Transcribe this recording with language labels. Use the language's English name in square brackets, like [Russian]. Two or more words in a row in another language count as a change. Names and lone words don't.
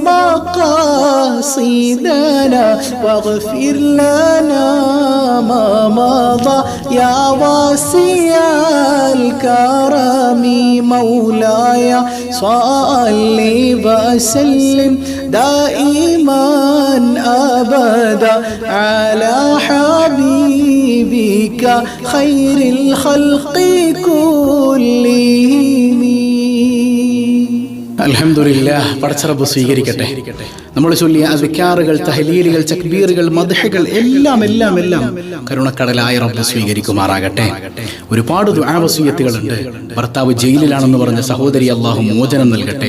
[Arabic] مقاصدنا واغفر لنا ما مضى يا واسع الكرم مولاي صل وسلم دائما أبدا على حبيبك خير الخلق كلهم. [Malayalam] അൽഹംദുലില്ലാഹ്, പടച്ചറബ് സ്വീകരിക്കട്ടെ. നമ്മൾ ചൊല്ലിയ അസ്കാറുകൾ, തഹ്ലീലുകൾ, തക്ബീറുകൾ, മദ്ഹുകൾ എല്ലാം എല്ലാം എല്ലാം കരുണക്കടലായ റബ്ബ് സ്വീകരിക്കുമാറാകട്ടെ. ഒരുപാട് ദുആ വസിയത്തുകളുണ്ട്. ഭർത്താവ് ജയിലിലാണെന്ന് പറഞ്ഞ സഹോദരി അള്ളാഹു മോചനം നൽകട്ടെ.